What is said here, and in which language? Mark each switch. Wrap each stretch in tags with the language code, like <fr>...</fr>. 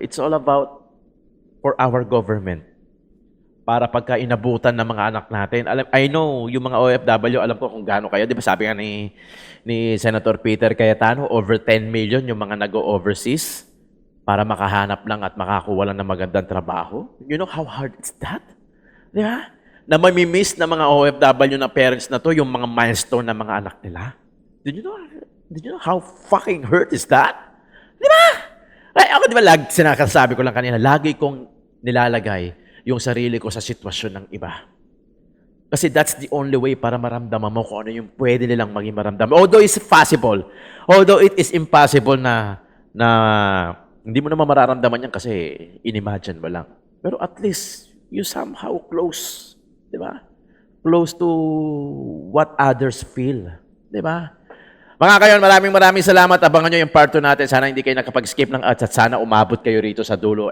<en>It's all about for our government.</en> <tl>Para pagka inabutan ng mga anak natin.</tl> <en>I know,</en> <tl>yung mga OFW, alam ko kung gaano kayo. Di ba sabi nga ni Senator Peter Cayetano, over 10 million yung mga nag-overseas para makahanap lang at makakuha lang ng magandang trabaho.</tl> <en>You know how hard is that?</en> <tl>Di ba? Na mamimiss na mga OFW na parents na to, yung mga milestone ng mga anak nila.</tl> <en>Did you know how fucking hurt is that?</en> <tl>Di ba? Ay, ako di ba, sinakasabi ko lang kanina, lagi kong nilalagay yung sarili ko sa sitwasyon ng iba. Kasi</tl> <en>that's the only way</en> <tl>para maramdaman mo kung ano yung pwede nilang maging maramdaman.</tl> <en>Although it is impossible</en> <tl>na hindi mo naman mararamdaman yan kasi inimagine mo lang. Pero</tl> <en>at least, you somehow close.</en> <tl>Di ba?</tl> <en>close to what others feel.</en> <tl>Di ba? Mga kayon, maraming salamat. Abangan nyo yung part 2 natin. Sana hindi kayo nakapag-skip ng ads at sana umabot kayo rito sa dulo.</tl>